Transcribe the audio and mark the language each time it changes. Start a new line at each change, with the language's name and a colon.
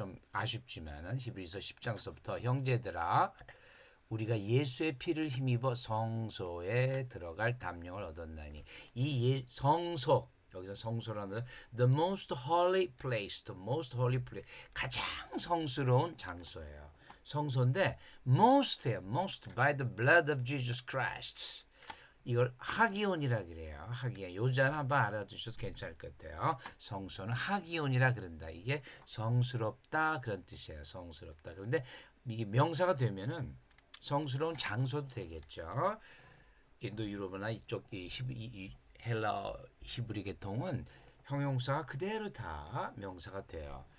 Korean: 좀 아쉽지만은 히브리서 10장서부터 형제들아 우리가 예수의 피를 힘입어 성소에 들어갈 담력을 얻었나니 이 성소 여기서 성소라는
English: the most holy place, the most holy place
Korean: 가장 성스러운 장소예요. 성소인데
English: most by the blood of Jesus Christ.
Korean: 이걸 하기온이라 그래요. 하기온. 요자는 한번 알아두셔도 괜찮을 것 같아요. 성소는 하기온이라 그런다. 이게 성스럽다 그런 뜻이에요. 성스럽다. 그런데 이게 명사가 되면은 성스러운 장소도 되겠죠. 인도 유럽이나 이쪽 이 헬라 히브리 계통은 형용사가 그대로 다 명사가 돼요.